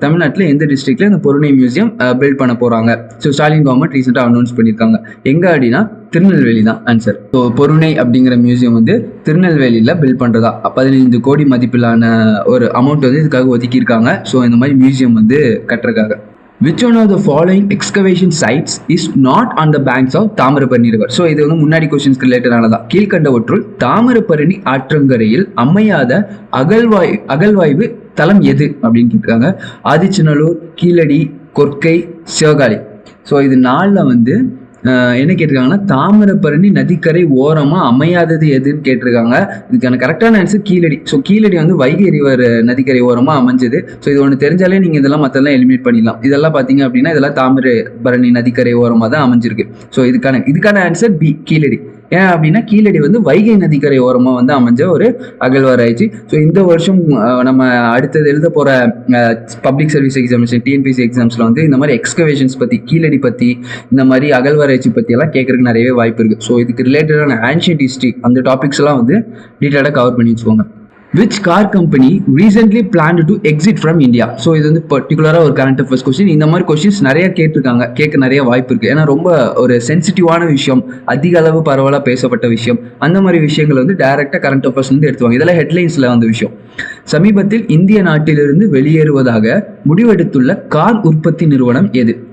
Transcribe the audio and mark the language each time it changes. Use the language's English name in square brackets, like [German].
[Tamil] தமிழ்நாட்டில் எந்த டிஸ்ட்ரிக்ட்ல இந்த பொருணை மியூசியம் பில்ட் பண்ண போறாங்க? ஸோ ஸ்டாலின் கவர்மெண்ட் ரீசெண்டாக அனௌன்ஸ் பண்ணியிருக்காங்க. எங்க அப்படின்னா திருநெல்வேலி தான் ஆன்சர். ஸோ பொருணை அப்படிங்கிற மியூசியம் வந்து திருநெல்வேலியில் பில்ட் பண்ணுறதா 15 கோடி மதிப்பிலான ஒரு அமௌண்ட் வந்து இதுக்காக ஒதுக்கியிருக்காங்க. ஸோ இந்த மாதிரி மியூசியம் வந்து கட்டுறதுக்காக. [English] Which one of the following excavation sites is not on the banks of Thamirabarani river? [Tamil] So இது வந்து முன்னாடி கொஸ்டின்ஸ்க்கு ரிலேட்டடானதான். கீழ்கண்டவற்றுள் தாமிரபரணி ஆற்றங்கரையில் அமையாத அகழ்வாய்வு தளம் எது அப்படின்னு கேட்குறாங்க. ஆதிச்சநல்லூர், கீழடி, கொர்க்கை, சிவகாளி. ஸோ இது 4ல் வந்து என்ன கேட்டிருக்காங்கன்னா தாமிரபரணி நதிக்கரை ஓரமா அமையாதது எதுன்னு கேட்டிருக்காங்க. இதுக்கான கரெக்டான ஆன்சர் கீழடி. ஸோ கீழடி வந்து வைகை ரிவர் நதிக்கரை ஓரமா அமைஞ்சது. ஸோ இது ஒன்று தெரிஞ்சாலே நீங்க இதெல்லாம் மற்றெல்லாம் எலிமினேட் பண்ணிடலாம். இதெல்லாம் பார்த்தீங்க அப்படின்னா இதெல்லாம் தாமிரபரணி நதிக்கரை ஓரமா தான் அமைஞ்சிருக்கு. ஸோ இதுக்கான ஆன்சர் பி கீழடி. ஏன் அப்படின்னா கீழடி வந்து வைகை நதிக்கரை ஓரமாக வந்து அமைஞ்ச ஒரு அகழ்வாராய்ச்சி. ஸோ இந்த வருஷம் நம்ம அடுத்தது எழுத போகிற பப்ளிக் சர்வீஸ் எக்ஸாமினேஷன் டிஎன்பிசி எக்ஸாம்ஸில் வந்து இந்த மாதிரி எக்ஸ்கவேஷன்ஸ் பற்றி, கீழடி பற்றி, இந்த மாதிரி அகழ்வாராய்ச்சி பற்றி எல்லாம் கேட்கறதுக்கு நிறையவே வாய்ப்பு இருக்குது. ஸோ இதுக்கு ரிலேட்டடான ஆன்ஷியன்ட் ஹிஸ்ட்ரி அந்த டாபிக்ஸ் எல்லாம் வந்து டீட்டெயிலாக கவர் பண்ணி வச்சுக்கோங்க. [English] Which car company recently planned to exit from India? [Tamil] So இது வந்து பர்டிகுலராக ஒரு கரண்ட் அஃபேர்ஸ் கொஸ்டின். இந்த மாதிரி கொஸ்டின்ஸ் நிறைய கேட்டிருக்காங்க, கேட்க நிறைய வாய்ப்பு இருக்குது. ஏன்னா ரொம்ப ஒரு சென்சிட்டிவான விஷயம், அதிக அளவு பரவலாக பேசப்பட்ட விஷயம், அந்த மாதிரி விஷயங்கள் வந்து டைரெக்டாக கரண்ட் அஃபேர்ஸ் வந்து எடுத்துவாங்க. இதெல்லாம் ஹெட்லைன்ஸில் வந்த விஷயம். சமீபத்தில் இந்திய நாட்டிலிருந்து வெளியேறுவதாக முடிவெடுத்துள்ள கார் உற்பத்தி நிறுவனம் எது?